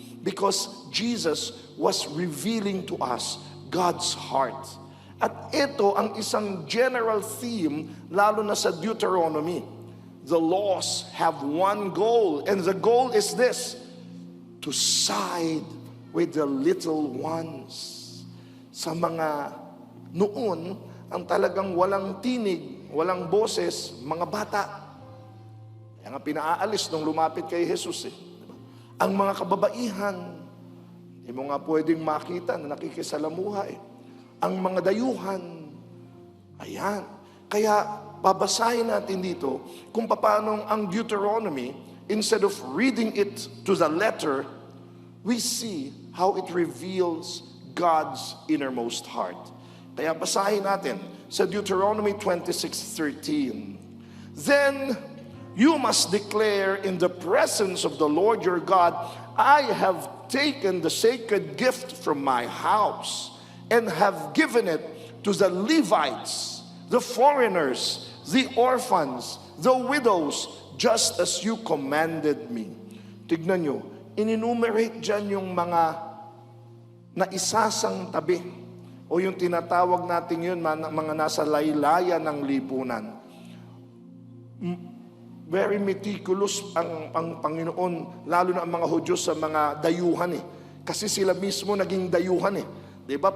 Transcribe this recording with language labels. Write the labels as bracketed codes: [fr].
[en] Because Jesus was revealing to us God's heart. [tl] At ito ang isang general theme, lalo na sa Deuteronomy. [en] The laws have one goal, and the goal is this: to side with the little ones. [tl] Sa mga noon, ang talagang walang tinig, walang boses, mga bata. Kaya nga pinaalis nung lumapit kay Jesus. Diba? Ang mga kababaihan, hindi mo nga pwedeng makita na nakikisalamuha Ang mga dayuhan, ayan. Kaya babasahin natin dito kung paano ang Deuteronomy, instead of reading it to the letter, we see how it reveals God's innermost heart. Kaya basahin natin sa Deuteronomy 26:13. [en] Then you must declare in the presence of the Lord your God, I have taken the sacred gift from my house and have given it to the Levites, the foreigners, the orphans, the widows, just as you commanded me. [tl] Tignan nyo, in-enumerate dyan yung mga naisasang tabi o yung tinatawag natin yun, mga nasa laylayan ng lipunan. [en] Very meticulous [tl] ang Panginoon, lalo na ang mga Hudyo sa mga dayuhan Kasi sila mismo naging dayuhan Diba?